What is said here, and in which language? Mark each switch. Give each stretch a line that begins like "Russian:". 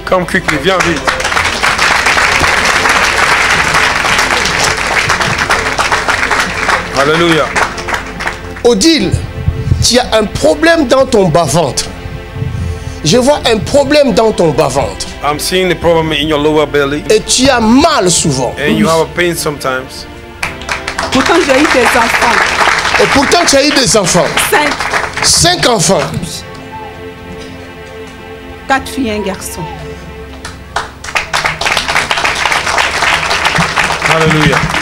English: Come quickly,
French: viens vite. Alléluia. Odile, tu as un problème dans ton bas-ventre. Je vois un problème dans ton bas-ventre.
English: I'm seeing the problem in your lower belly.
French: Et tu as mal souvent.
English: And you have a pain sometimes.
French: Pourtant, j'ai eu des enfants. Et pourtant, tu as eu des enfants. 5 enfants. 4 filles et un garçon. Alléluia.